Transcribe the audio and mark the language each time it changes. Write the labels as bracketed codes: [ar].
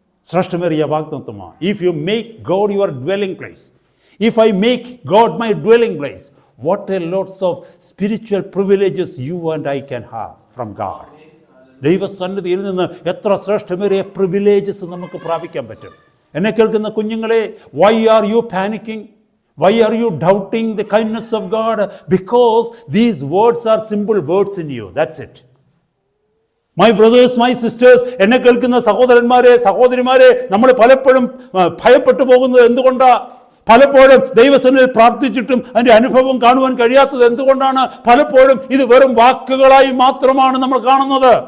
[ml] ശ്രേഷ്ഠമേറിയ വാഗ്ദത്തമാണ്. [en] If you make God your dwelling place, if I make God my dwelling place, what a lots of spiritual privileges you and I can have from God. [ml] ദൈവസന്നിധിയിൽ നിന്ന് എത്ര ശ്രേഷ്ഠമേറിയ privileges നമുക്ക് പ്രാപിക്കാൻ പറ്റും. എന്നെ കേൾക്കുന്ന കുഞ്ഞുങ്ങളെ, [en] why are you panicking? Why are you doubting the kindness of God? Because these words are simple words in you. That's it. My brothers, my sisters, [ml] എന്നെ കേൾക്കുന്ന സഹോദരന്മാരെ, സഹോദരിമാരെ, നമ്മൾ പലപ്പോഴും ഭയപ്പെട്ടു പോകുന്നത് എന്തുകൊണ്ടാ? പലപ്പോഴും ദൈവസന്നിധിയിൽ പ്രാർത്ഥിച്ചിട്ടും അതിൻ്റെ അനുഭവം കാണുവാൻ കഴിയാത്തത് എന്തുകൊണ്ടാണ്? പലപ്പോഴും ഇത് വെറും വാക്കുകളായി മാത്രമാണ് നമ്മൾ കാണുന്നത്.